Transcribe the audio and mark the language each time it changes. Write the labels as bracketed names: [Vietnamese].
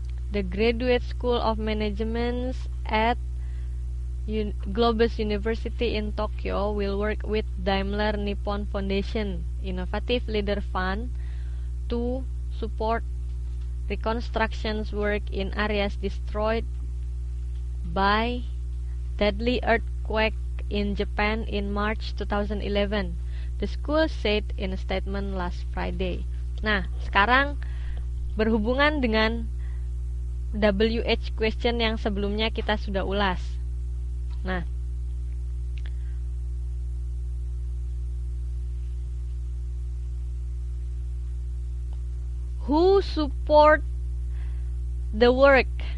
[English] The Graduate School of Management at Globus University in Tokyo will work with Daimler Nippon Foundation Innovative Leader Fund to support reconstruction work in areas destroyed by deadly earthquake in Japan in March 2011. The school said in a statement last Friday. [Indonesian] Nah, sekarang berhubungan dengan WH question yang sebelumnya kita sudah ulas. [English] Nah, who support the work?